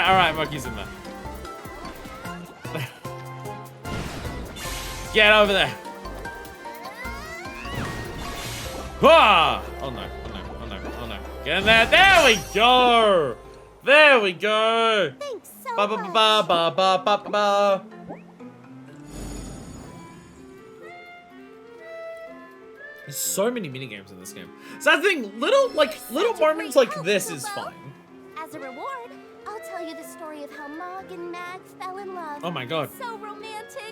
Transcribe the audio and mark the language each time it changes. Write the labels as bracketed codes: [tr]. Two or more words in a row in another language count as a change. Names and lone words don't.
[en] All right, Monkey's in there. Get over there. Ah! Oh no, oh no, oh no, oh no. Get in there. There we go. There we go. Thanks so Ba ba much. ba ba ba ba ba ba. There's so many minigames in this game. So that thing, little moments like this is fine. As a reward, I'll tell you the story of how Mog and Mag fell in love. Oh my God. So romantic.